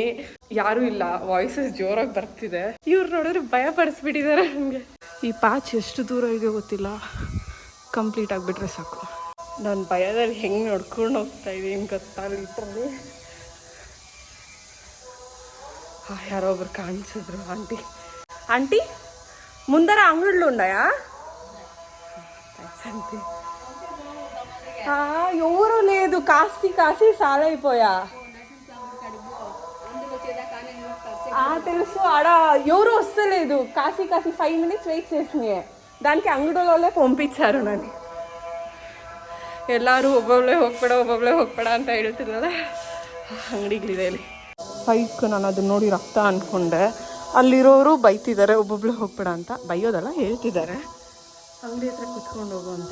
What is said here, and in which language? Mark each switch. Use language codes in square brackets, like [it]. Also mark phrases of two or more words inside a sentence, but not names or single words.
[kn] ಯಾರೂ ಇಲ್ಲ, ವಾಯ್ಸಸ್ ಜೋರಾಗಿ ಬರ್ತಿದೆ. ಇವ್ರು ನೋಡಿದ್ರೆ ಭಯ ಪಡಿಸ್ಬಿಟ್ಟಿದ್ದಾರೆ ನನಗೆ. ಈ ಪ್ಯಾಚ್ ಎಷ್ಟು ದೂರ ಇದೆ ಗೊತ್ತಿಲ್ಲ, ಕಂಪ್ಲೀಟ್ ಆಗಿಬಿಟ್ರೆ ಸಾಕು. ನಾನು ಭಯದಲ್ಲಿ ಹೆಂಗೆ ನೋಡ್ಕೊಂಡು ಹೋಗ್ತಾ ಇದ್ದೀನಿ ಗೊತ್ತಾ. ಲಿಟ್ರಲಿ ಯಾರೋ ಒಬ್ರು ಕಾಣಿಸಿದ್ರು. [te] ఆంటీ ముందర అంగళ్ళు ఉన్నాయా? ఎవరు లేదు, కాసి సాలైపోయా. తెలుసు, ఆడ ఎవరు వస్తలేదు. కాసి 5 [en] minutes wait [te] చేసినాయి. దానికి అంగడిలోనే పంపించారు నన్ను. [kn] ಎಲ್ಲರೂ ಒಬ್ಬೊಬ್ಬಳೆ ಹೋಗ್ಬೇಡ ಅಂತ ಹೇಳ್ತಿರಲ್ಲ, ಅಂಗಡಿಗಳಿದೆ ಇಲ್ಲಿ. ಸೈಕ್ ನಾನು ಅದನ್ನ ನೋಡಿ ರಕ್ತ ಅಂದ್ಕೊಂಡೆ. ಅಲ್ಲಿರೋರು ಬೈತಿದ್ದಾರೆ ಒಬ್ಬೊಬ್ಳೆ ಹೋಗ್ಬೇಡ ಅಂತ. ಬೈಯೋದಲ್ಲ, ಹೇಳ್ತಿದ್ದಾರೆ ಅಂಗಡಿ ಹತ್ರ ಕುತ್ಕೊಂಡು ಹೋಗು ಅಂತ.